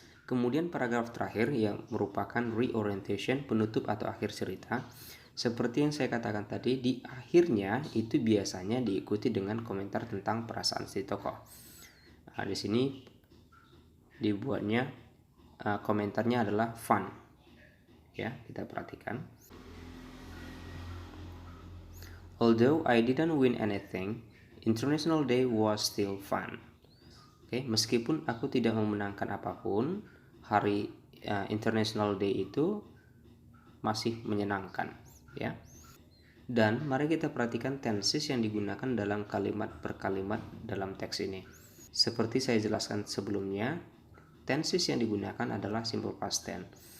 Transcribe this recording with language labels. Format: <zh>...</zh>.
<id>Kemudian paragraf terakhir yang merupakan reorientation, penutup atau akhir cerita. Seperti yang saya katakan tadi, di akhirnya itu biasanya diikuti dengan komentar tentang perasaan si tokoh. Nah, di sini dibuatnya komentarnya adalah fun. Ya, kita perhatikan.</id> <en>Although I didn't win anything, International Day was still fun.</en> <id>Oke, meskipun aku tidak memenangkan apapun, hari International Day itu masih menyenangkan. Ya. Dan mari kita perhatikan tenses yang digunakan dalam kalimat per kalimat dalam teks ini. Seperti saya jelaskan sebelumnya, tenses yang digunakan adalah simple past tense.</id>